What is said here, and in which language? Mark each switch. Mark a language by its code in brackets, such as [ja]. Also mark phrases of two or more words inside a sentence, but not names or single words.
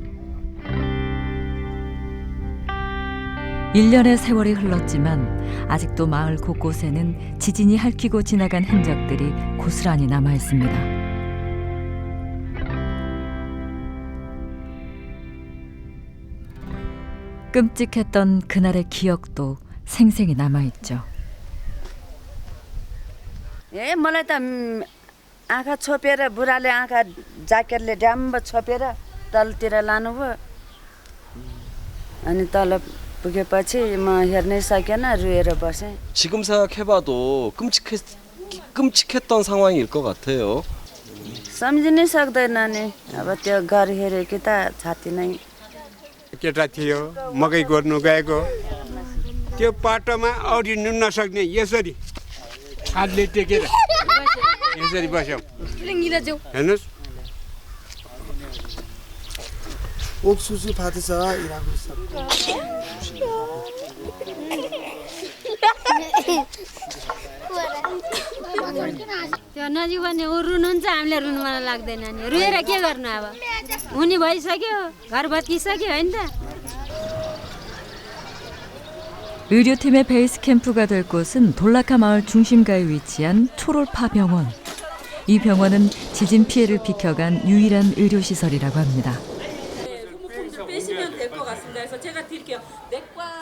[ko] 1년의 세월이 흘렀지만 아직도 마을 곳곳에는 지진이 핥히고 지나간 흔적들이 고스란히 남아있습니다. 끔찍했던 그날의 기억도 생생히 남아있죠. [ne] ए मलाई त आँखा छोपेर बुढाले आँखा ज्याकेटले ड्याम्ब छोपेर तलतिर लानुभयो अनि तल पुगेपछि म हेर्नै सकेन रुएर बसेँ. [ko] 지금 생각해봐도 끔찍했던 상황일 것 같아요. [ne] सम्झिनै सक्दैन नि अब त्यो घर हेरेकी त छाती नै. केटा थियो मकै गोड्नु गएको त्यो पाटोमा अडिनु नसक्ने यसरी हातले टेकेर यसरी बस्यौँ हेर्नुहोस् [ko] 옥수수 받으서 일하고 있어. [ne] त्यो नजिक भने ऊ रुनुहुन्छ हामीले रुनु मन लाग्दैन नि रुएर के गर्नु अब हुने भइसक्यो घर भत्किसक्यो होइन त. [ko] 의료팀의 베이스 캠프가 될 곳은 돌라카 마을 중심가에 위치한 초롤파 병원. 이 병원은 지진 피해를 비켜간 유일한 의료시설이라고 합니다. 빼시면 될 것 같습니다. 그래서 제가 드릴게요. 내과